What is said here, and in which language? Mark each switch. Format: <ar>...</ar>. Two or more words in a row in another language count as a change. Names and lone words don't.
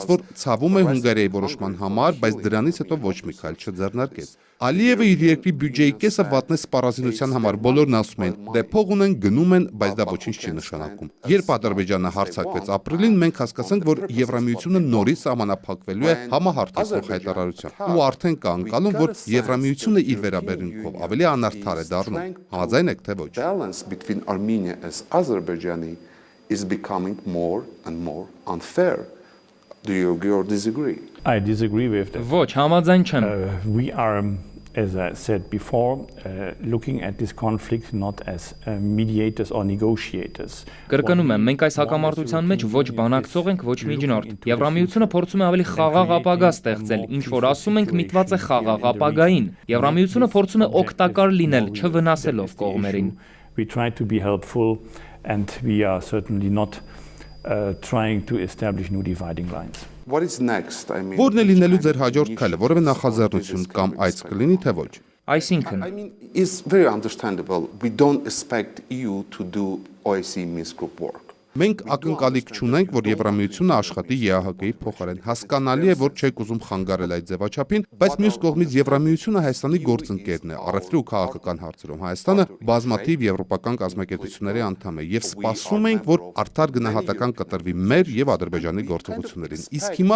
<hy>որ ցավում է Հունգարիայի որոշման համար, բայց դրանից հետո ոչ մի քայլ չձեռնարկեց։ Ալիևը իր երկրի բյուջեի կեսը վատնեց սպառազինության համար, բոլորն ասում են՝ դե փող ունեն, գնում են, բայց դա ոչինչ չի նշանակում։ Երբ Ադրբեջանը հարձակվեց ապրիլին, մենք հասկացանք, որ Եվրամիությունը նորից սահմանափակվելու է համահարթեցող հայտարարությամբ։ Ու արդեն կա անկալում, որ Եվրամիությունը իր վերաբերմունքով ավելի անարդար է դառնում։ Համաձայն եք թե ոչ։</hy> <en>Balance between Armenia and Azerbaijani is becoming more and more unfair. Do you agree or disagree? I disagree with that.</en> <hy>Ոչ, համաձայն չեմ։</hy> <en>We are, as I said before, looking at this conflict not as mediators or negotiators.</en> <hy>Կրկնում եմ, մենք այս հակամարտության մեջ ոչ բանակցող ենք, ոչ միջնորդ։ Եվրամիությունը փորձում է ավելի խաղաղ ապագա ստեղծել, ինչ որ ասում ենք միտված է խաղաղ ապագային։ Եվրամիությունը փորձում է օգտակար լինել, չվնասելով կողմերին։</hy> <en>We try to be helpful and we are certainly not trying to establish new dividing lines. What is next? I mean,</en> <hy>Որն է լինելու ձեր հաջորդ քայլը, որևէ նախաձեռնություն կամ այց կլինի թե ոչ։ Այսինքն,</hy> <en>I mean, it's very understandable. We don't expect EU to do OSCE Minsk group work.</en> <hy>Մենք ակնկալիք չունենք, որ Եվրամիությունը աշխատի ԵԱՀԿ-ի փոխարեն։ Հասկանալի է, որ չեք ուզում խանգարել այդ ձևաչափին, բայց մյուս կողմից Եվրամիությունը Հայաստանի գործընկերն է։ Առևտրի ու քաղաքական հարցերում Հայաստանը բազմաթիվ եվրոպական կազմակերպությունների անդամ է եւ սպասում ենք, որ արդար գնահատական կտրվի մեր եւ Ադրբեջանի գործողություններին։ Իսկ հիմա</hy>